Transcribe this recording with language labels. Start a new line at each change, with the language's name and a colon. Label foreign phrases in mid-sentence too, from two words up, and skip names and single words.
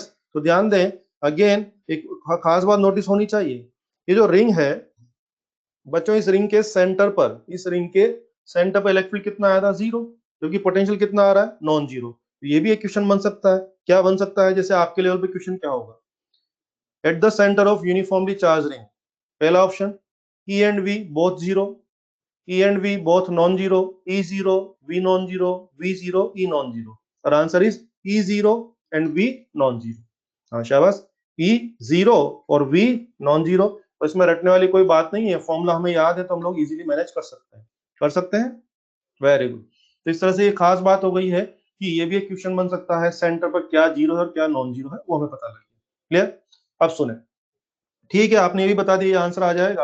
Hindi: तो ध्यान दें, अगेन एक खास बात नोटिस होनी चाहिए, ये जो रिंग है बच्चों, इस रिंग के सेंटर पर, इस रिंग के सेंटर पर
English: electric field
Hindi: कितना आया था, जीरो, क्योंकि पोटेंशियल कितना आ रहा है,
English: non zero.
Hindi: तो ये भी एक क्वेश्चन बन सकता है। क्या बन सकता है, जैसे आपके लेवल पे क्वेश्चन क्या होगा,
English: at the center of uniformly charge ring,
Hindi: पहला ऑप्शन,
English: E and V both zero, E and V both non-zero, E zero, V non-zero, V zero, E non-zero. Our answer is E zero and V non-zero.
Hindi: हाँ शाबाश,
English: E zero और V non-zero,
Hindi: तो इसमें रटने वाली कोई बात नहीं है, फॉर्मूला हमें याद है तो हम लोग
English: easily manage
Hindi: कर सकते हैं, कर सकते हैं।
English: very good.
Hindi: तो इस तरह से ये खास बात हो गई है कि ये भी एक क्वेश्चन बन सकता है, सेंटर पर क्या जीरो है और क्या
English: non zero
Hindi: है, वो हमें पता लग गया। क्लियर? अब सुने, ठीक है, आपने ये भी बता दिया, आंसर आ जाएगा।